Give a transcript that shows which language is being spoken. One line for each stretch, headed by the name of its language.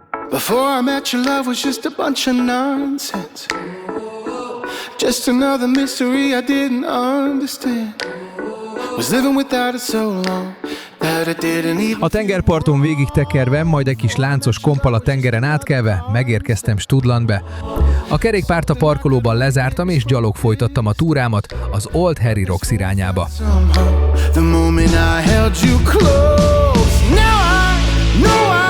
English: Before I met you, love was just a bunch of nonsense. Just another mystery I didn't understand. Was living without it so long that I didn't even...
Hungarian: A tengerparton végig tekerve, majd egy kis láncos komppal a tengeren átkelve, megérkeztem Studlandbe. A kerékpárt a parkolóban lezártam, és gyalog folytattam a túrámat az Old Harry Rocks irányába.
English: The moment I held you close, now I know